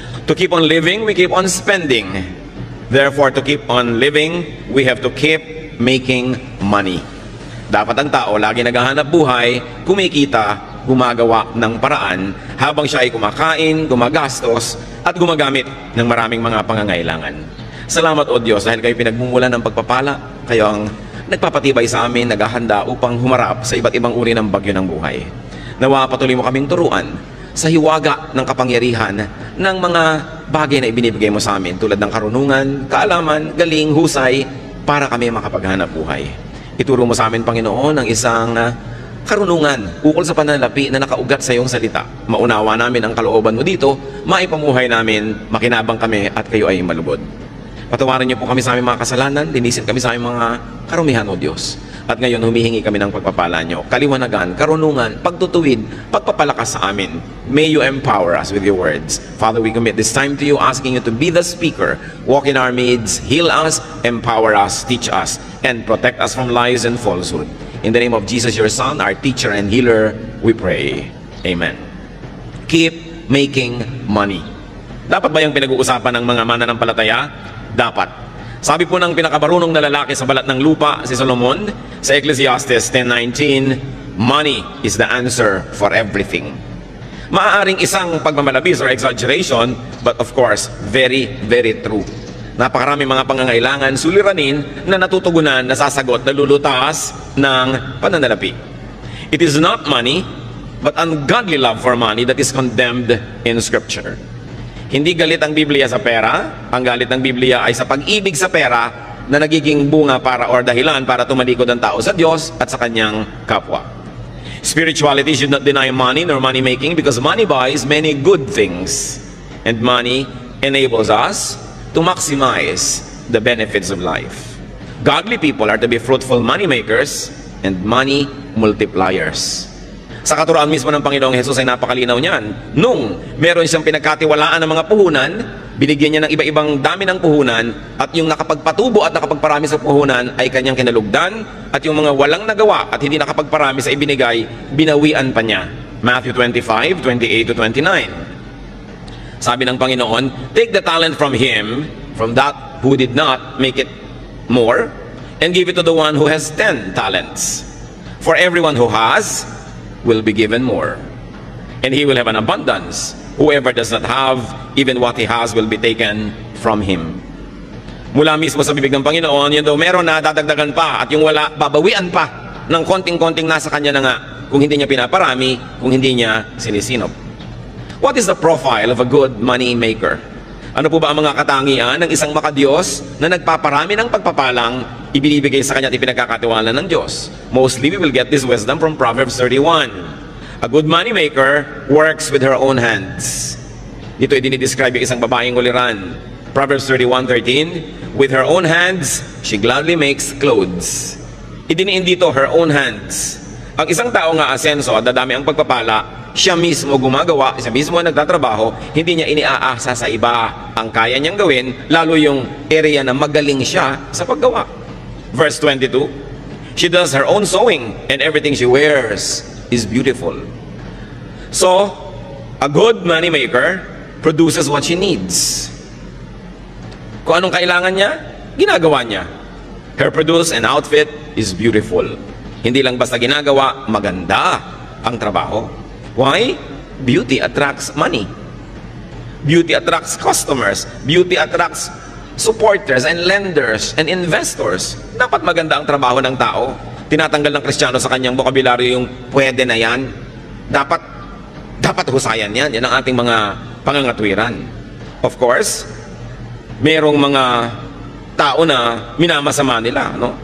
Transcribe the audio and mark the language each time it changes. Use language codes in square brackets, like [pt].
[en] To keep on living, we keep on spending. Therefore, to keep on living, we have to keep making money. [tl] Dapat ang tao lagi naghahanap buhay, kumikita, gumagawa ng paraan habang siya ay kumakain, gumagastos, at gumagamit ng maraming mga pangangailangan. Salamat o Diyos dahil kayo pinagmumulan ng pagpapala, kayo ang nagpapatibay sa amin, naghahanda upang humarap sa iba't ibang uri ng bagyo ng buhay. Nawa patuloy mo kaming turuan sa hiwaga ng kapangyarihan ng mga bagay na ibinibigay mo sa amin tulad ng karunungan, kaalaman, galing, husay para kami makapaghanap buhay. Ituro mo sa amin, Panginoon, ang isang karunungan ukol sa pananalapi na nakaugat sa iyong salita. Maunawa namin ang kalooban mo dito, maipamuhay namin, makinabang kami at kayo ay malubod. Patawarin niyo po kami sa aming mga kasalanan, linisin kami sa aming mga karumihan, O Diyos. At ngayon humihingi kami ng pagpapala niyo, kaliwanagan, karunungan, pagtutuwid, pagpapalakas sa amin. [en] May you empower us with your words. Father, we commit this time to you, asking you to be the speaker. Walk in our midst, heal us, empower us, teach us, and protect us from lies and falsehood. In the name of Jesus, your Son, our teacher and healer, we pray. Amen. Keep making money. [tl] Dapat ba yung pinag-uusapan ng mga mananampalataya? Dapat. Sabi po ng pinakabarunong na lalaki sa balat ng lupa, si Solomon, sa Ecclesiastes 10:19, [en] money is the answer for everything. [tl] Maaaring isang pagmamalabis [en] or exaggeration, but of course, very, very true. [tl] Napakarami mga pangangailangan, suliranin na natutugunan, nasasagot, nalulutas ng pananalapi. [en] It is not money, but ungodly love for money that is condemned in Scripture. [tl] Hindi galit ang Biblia sa pera, ang galit ng Biblia ay sa pag-ibig sa pera na nagiging bunga para or dahilan para tumalikod ang tao sa Diyos at sa kanyang kapwa. [en] Spirituality should not deny money nor money making because money buys many good things and money enables us to maximize the benefits of life. Godly people are to be fruitful money makers and money multipliers. [tl] Sa katuroan mismo ng Panginoong Hesus ay napakalinaw niyan. Nung meron siyang pinagkatiwalaan ng mga puhunan, binigyan niya ng iba-ibang dami ng puhunan, at yung nakapagpatubo at nakapagparami sa puhunan ay kanyang kinalugdan, at yung mga walang nagawa at hindi nakapagparami sa ibinigay, binawian pa niya. [en] Matthew 25:28-29. [tl] Sabi ng Panginoon, [en] take the talent from him, from that who did not make it more, and give it to the one who has 10 talents. For everyone who has will be given more, and he will have an abundance. Whoever does not have, even what he has will be taken from him. [tl] Mula mismo sa bibig ng Panginoon, yun daw meron na dadagdagan pa, at yung wala, babawian pa ng konting-konting nasa kanya na nga, kung hindi niya pinaparami, kung hindi niya sinisinop. [en] What is the profile of a good money maker? [tl] Ano po ba ang mga katangian ng isang makadiyos na nagpaparami ng pagpapalang ibinibigay sa kanya at ipinagkakatiwalaan ng Diyos? [en] Mostly, we will get this wisdom from Proverbs 31. A good money maker works with her own hands. [tl] Dito ay dinidescribe yung isang babaeng uliran. [en] Proverbs 31:13, with her own hands, she gladly makes clothes. [tl] Idiniin dito, [en] her own hands. [tl] Ang isang tao nga asenso at dadami ang pagpapala, siya mismo gumagawa, siya mismo nagtatrabaho, hindi niya iniaasa sa iba. Ang kaya niyang gawin, lalo yung area na magaling siya sa paggawa. [en] Verse 22, she does her own sewing and everything she wears is beautiful. So, a good money maker produces what she needs. [tl] Kung anong kailangan niya, ginagawa niya. [en] Her produce and outfit is beautiful. [tl] Hindi lang basta ginagawa, maganda ang trabaho. [en] Why? Beauty attracts money. Beauty attracts customers. Beauty attracts supporters and lenders and investors. [tl] Dapat maganda ang trabaho ng tao. Tinatanggal ng Kristiyano sa kanyang bokabularyo yung pwede na yan. Dapat husayan yan. Yan ang ating mga pangangatwiran. [en] Of course, [tl] merong mga tao na minamasama nila, no?